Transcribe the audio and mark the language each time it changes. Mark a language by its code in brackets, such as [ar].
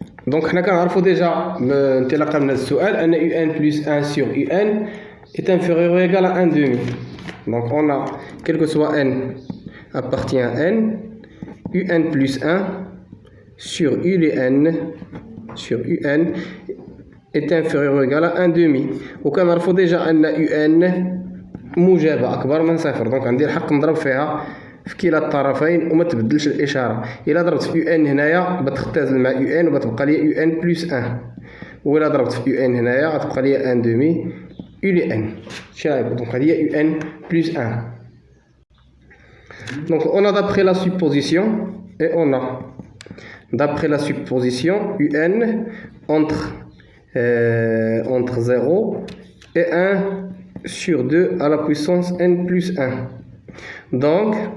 [fr] donc [ar] حنا كنعرفو ديجا انطلاقا من هذا السؤال ان [fr] un plus 1 sur un est inférieur ou égal à 1,5 donc on a quel que soit n appartient à n un plus 1 sur u les n sur un est inférieur ou égal à 1,5 [ar] وكنعرفو ديجا ان [fr] un [ar] موجبة أكبر من صفر دونك عندي الحق نضرب فيها في كلا الطرفين وما تبدلش الإشارة. إلا ضربت في ان هنايا بتختزل مع ان وبتبقى لي ان بلس 1 وإلا ضربت في ان هنايا غتبقى لي 1,5 [fr] u les n [ar] شايف دونك هذه هي [fr] un plus 1. Donc on a d'après la supposition et on a d'après la supposition un entre 0 et 1 sur 2 à la puissance n plus 1 donc